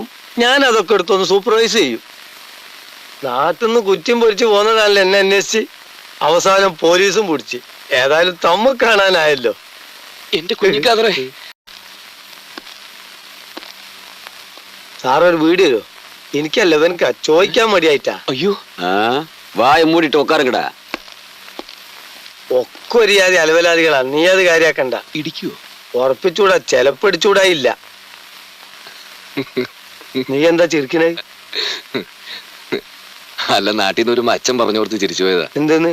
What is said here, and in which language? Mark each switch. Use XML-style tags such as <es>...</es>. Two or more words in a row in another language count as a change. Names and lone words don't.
<ml>ഞാൻ അതൊക്കെ എടുത്തൊന്ന് സൂപ്പർവൈസ് ചെയ്യും. നാട്ടിൽ നിന്ന് കുറ്റം പൊരിച്ച് പോകുന്നതാണല്ലോ എന്നെ അന്വേഷിച്ച്. അവസാനം പോലീസും പിടിച്ച്. ഏതായാലും തമ്മ കാണാനായല്ലോ. എന്റെ കുഞ്ഞിക്കാതറേ, സാറൊരു വീഡിയോ എനിക്കല്ല ഇവനക്കാ ചോദിക്കാൻ മടിയായിട്ടാ. അയ്യോ,</ml> <ta>வாய மூடிட்டு உட்காருங்கடா.</ta> <ml>ഒക്കെ ഒരു ജാതി അലവലാദികളാ. നീ അത് കാര്യാക്കണ്ട. ഇടിക്കുവോ? ഉറപ്പിച്ചൂടാ, ചെലപ്പടിച്ചൂടായില്ല. നീ എന്താ ചിരിക്കണേ? അല്ല, നാട്ടിൽ നിന്ന് ഒരു അച്ഛൻ പറഞ്ഞു കൊടുത്ത് ചിരിച്ചു പോയതാ. എന്തെന്ന്?</ml>